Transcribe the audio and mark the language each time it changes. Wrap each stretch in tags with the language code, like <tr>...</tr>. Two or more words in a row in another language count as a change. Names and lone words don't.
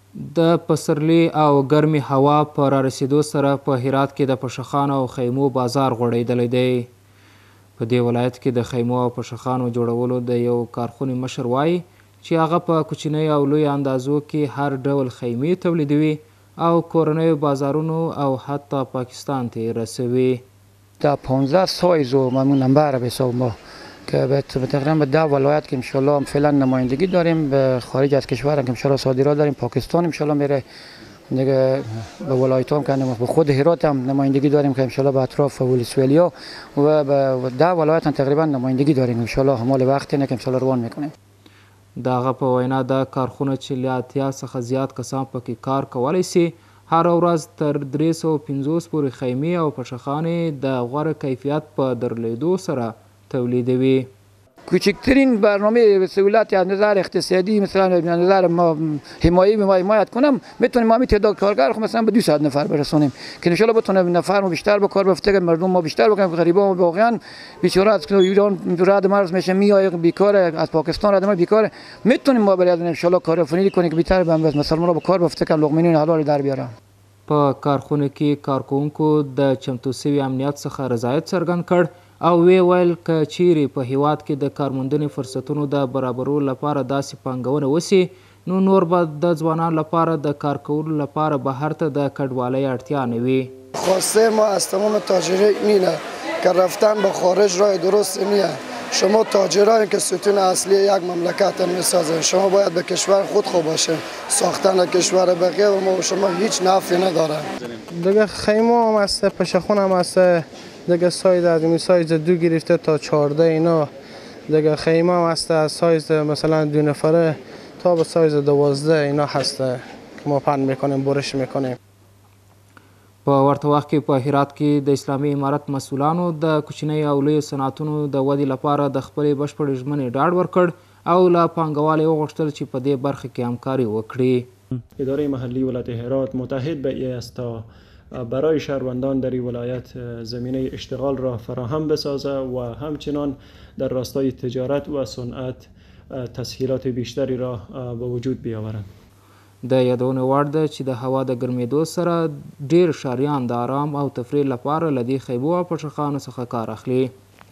<ps>د پسرلي او ګرمې هوا په رارسېدو سره په هرات کې د پشخانو او خیمو بازار غوړېدلی دی. په دې ولایت کې د خیمو او پشخانو جوړولو د یو کارخونې مشر وایي چې هغه په کوچنۍ او لوی اندازو کې هر ډول خیمې تولیدوي او کورنیو بازارونو او حتی پاکستان ته رسوي.</ps> <fa>در 15 سایز و ممنون نمبر به حساب ما که تقریبا به 10 ولایت که</fa> <ar>انشالله</ar> <fa>فعلا نمایندگی داریم، به خارج از کشور هم که</fa> <ar>انشالله</ar> <fa>صادرات داریم، پاکستان</fa> <ar>انشالله</ar> <fa>میره دیگه، به ولایت هم که به خود هرات هم نمایندگی داریم که</fa> <ar>انشالله</ar> <fa>به اطراف ولسوالیا و به 10 ولایت هم تقریبا نمایندگی داریم</fa> <ar>انشالله.</ar> <fa>همال وقت نه که</fa> <ar>انشالله</ar> <fa>روان میکنیم.</fa> <ps>د هغه په وینا د کارخونه چې له 80 څخه زیات کسان پکې کار کولی سي، هر ورځ تر 350 پورې خیمې او پشخانې د غوره کیفیت په درلودو سره تولیدوي.</ps> <fa>کوچکترین برنامه سهولت از نظر اقتصادی مثلا از نظر حمایت کنم، میتونیم ما تعداد کارگر مثلا به 200 نفر برسونیم که</fa> <ar>ان شاء الله</ar> <fa>بتونه نفر ما بیشتر به کار بفته، مردم ما بیشتر بکنیم. غریبا واقعا بیچاره از ایران رد مرز میشه میای بیکار، از پاکستان رد مرز بیکار، میتونیم ما برای</fa> <ar>ان شاء الله</ar> <fa>کارآفرینی کنیم که بیشتر مثلا ما به کار بفته که لقمه حلال در بیارن.</fa> <ps>په کارخونه کې کارکوونکو د چمتو سوي امنیت څخه رضایت څرګند کړ او وی ویل که چیرې په هیواد کې د کارموندنې فرصتونو د برابرولو لپاره داسې پانګونه وسي، نو نور به د ځوانانو لپاره د کار کولو لپاره بهر ته د کډوالۍ اړتیا نه وي.</ps> <fa>خواسته ما از تمام تاجرین اینه که رفتن به خارج راه درست نیه. شما تاجرانی که ستون اصلی یک مملکت میسازن، شما باید به کشور خود خوب باشه. ساختن کشور بقیه و ما و شما هیچ نفعی نداره. دیگه خیمه هم هست، پشخون هم هست، دیگه سایز از این سایز 2 گرفته تا 14 اینا. دیگه خیمه هم هست از سایز مثلا 2 نفره تا به سایز 12 اینا هست که ما پهن میکنیم، برش میکنیم.</fa> <ps>په ورته وخت کې په هرات کې د اسلامي امارت مسؤلانو د کوچنۍ او لویو صنعتونو د ودې لپاره د خپلې بشپړې ژمنې ډاډ ورکړ او له پانګوالو وغوښتل چې په دې برخه کې همکاري وکړي.</ps> <fa>اداره محلی ولایت هرات متحد به این است تا برای شهروندان در این ولایت زمینه اشتغال را فراهم بسازه و همچنان در راستای تجارت و صنعت تسهیلات بیشتری را به وجود بیاورند.</fa> <ps>د یادونې وړ ده چې د هوا د ګرمېدو سره ډېر ښاریان د آرام او تفریح لپاره له دې خیمو او پشخانو څخه کار اخلي.</ps>